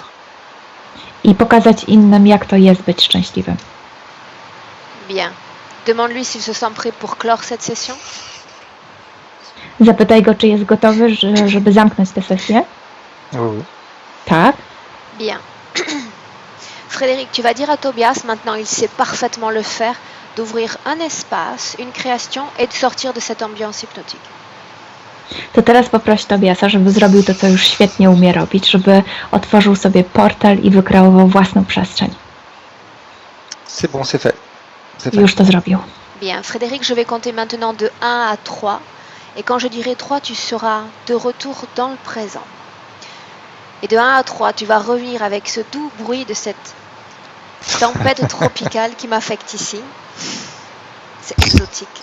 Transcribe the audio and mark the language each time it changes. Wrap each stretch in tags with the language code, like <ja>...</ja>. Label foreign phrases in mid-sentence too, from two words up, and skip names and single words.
<pl>i pokazać innym, jak to jest być szczęśliwym.</pl> <fr>Bien. Demande-lui s'il se sent prêt pour clore cette session.</fr> <pl>Zapytaj go, czy jest gotowy, żeby zamknąć tę sesję.</pl> <fr>Oui, oui.</fr> <pl>Tak.</pl> <fr>Bien. Frédéric, tu vas dire à Tobias, maintenant il sait parfaitement le faire, d'ouvrir un espace, une création et de sortir de cette ambiance hypnotique.</fr> <pl>To teraz poproś Tobiasa, żeby zrobił to, co już świetnie umie robić, żeby otworzył sobie portal i wykreował własną przestrzeń.</pl> <fr>C'est bon, c'est fait. C'est fait.</fr> <pl>Już to zrobił.</pl> <fr>Bien, Frédéric, je vais compter maintenant de 1 à 3. Et quand je dirai 3, tu seras de retour dans le présent. Et de 1 à 3, tu vas revenir avec ce doux bruit de cette tempête tropicale qui m'affecte ici. C'est exotique.</fr>